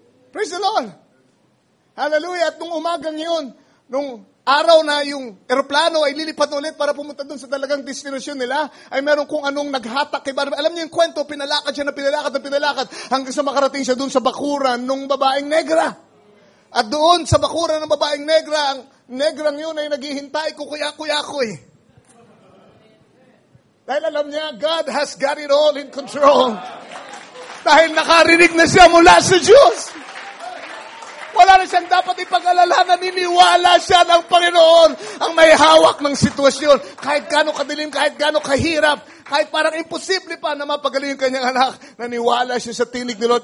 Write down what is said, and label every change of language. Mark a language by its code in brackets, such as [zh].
[en] Praise the Lord. [tl] Hallelujah. At nung umagang yun, nung araw na yung eroplano ay lilipat ulit para pumunta dun sa talagang destinasyon nila, ay meron kung anong naghatak kay Barnabas. Alam niyo yung kwento, pinalakad siya na pinalakad hanggang sa makarating siya dun sa bakuran nung babaeng negra. At doon sa bakuran ng babaeng negra, ang negrang yun ay naghihintay, kukuya-kuya-kuy. Dahil alam niya, [en] God has got it all in control. [tl] Dahil nakarinig na siya mula sa Diyos. Wala na siyang dapat ipag-alala, naniniwala siya ng Panginoon ang may hawak ng sitwasyon. Kahit gaano kadilim, kahit gaano kahirap, kahit parang imposible pa na mapagaling yung kanyang anak, naniwala siya sa tinig ni Lord.